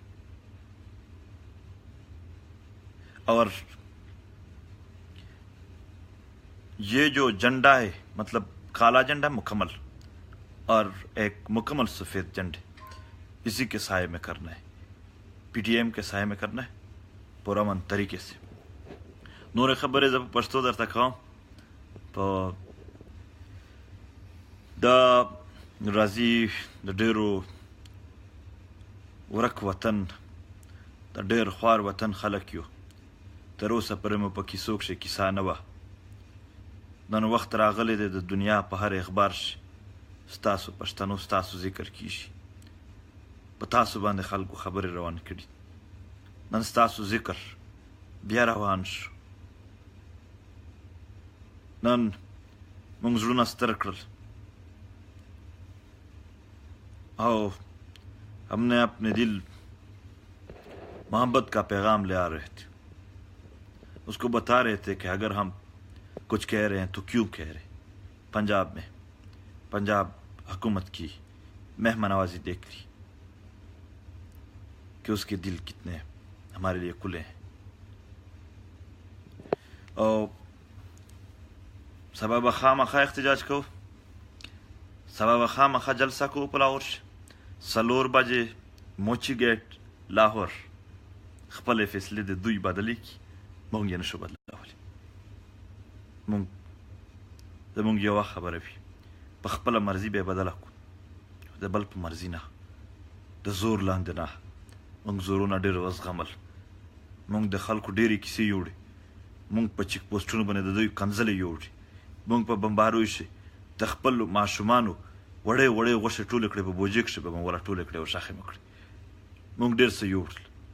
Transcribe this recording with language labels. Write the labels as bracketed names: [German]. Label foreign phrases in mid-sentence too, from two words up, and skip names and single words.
[Urdu] اور یہ جو جھنڈا ہے، مطلب کالا جھنڈا مکمل اور ایک مکمل سفید جھنڈے، اسی کے سائے میں کرنا ہے، پی ٹی ایم کے سائے میں کرنا ہے، پرامن طریقے سے۔ [Pashto] نور خبر زب پښتو درته کوم په دا راځي د ډېرو ورک وطن، د ډېر خوار وطن خلک یو، تر اوسه پورې مو په کیسو کښې کیسه نه وه، نن وخت راغلی دی د دنیا په هر اخبار شي ستاسو پښتنو ستاسو ذکر کیږي، په تاسو باندې خلکو خبرې روان کړي، نن ستاسو ذکر بیا روان شو، نن موږ زړونه ستر کړل [Urdu] او ہم نے اپنے دل محبت کا پیغام لے آ رہے تھے، اس کو بتا رہے تھے کہ اگر ہم کچھ کہہ رہے ہیں تو کیوں کہہ رہے ہیں۔ پنجاب میں پنجاب حکومت کی مہمان نوازی دیکھ لی کہ اس کے دل کتنے ہمارے لیے کھلے ہیں، اور سبا خامخا احتجاج کو، سبا خامخا جلسہ کو پلاور سلور بجے موچی گیٹ لاہور [Pashto] خپل فیصلې د دوی بدلی کی، مونږ یې نشو بدلولی، [Urdu] زمونږ یوه خبره وي، په خپله مرضي به یې بدله کړو، د بل په مرضي نه، د زور لاندې نه، مونږ زورونه ډېر وزغمل، مونږ د خلکو ډېرې کیسې یوړې، مونږ په چیک پوسټونو باندې د دوی کنځلې یوړې، مونږ په بمباروي شي د خپلو ماشومانو وړې وړې غوښې ټولې کړې، په بوجۍ کښې به مو راټولې کړې او شاخې مو کړې، مونږ ډېر څه یوړل،